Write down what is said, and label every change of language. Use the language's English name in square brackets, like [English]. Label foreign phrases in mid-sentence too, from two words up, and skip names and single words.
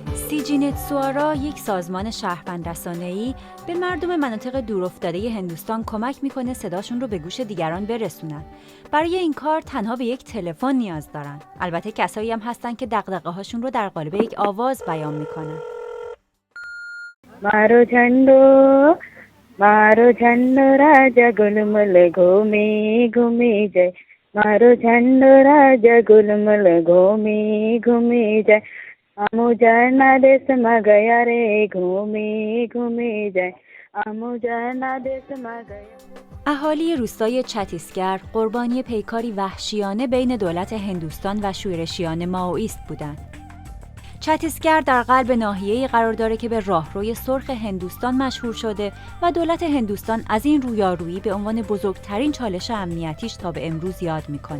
[Persian] سیجینت سوارا یک سازمان شهروند رسانه‌ای به مردم مناطق دورافتاده هندوستان کمک میکنه صداشون رو به گوش دیگران برسونن. برای این کار تنها به یک تلفن نیاز دارن. البته کسایی هم هستن که دغدغه‌هاشون رو در قالب یک آواز بیان میکنن. [Hindi] मारो झंडो राजा गुलमल घूमे घूमे जाए मारो झंडो राजा गुलमल घूमे घूमे जाए आमुजाना देश में गया रे घूमे घूमे जाए आमुजाना देश में गया. [Persian] اهالی روستای چتیسگر قربانی پیکاری وحشیانه بین دولت هندوستان و شورشیان مائویست بودند. چتیسگر در قلب ناحیه‌ای قرار داره که به راهروی سرخ هندوستان مشهور شده و دولت هندوستان از این رویارویی به عنوان بزرگترین چالش امنیتیش تا به امروز یاد میکنه.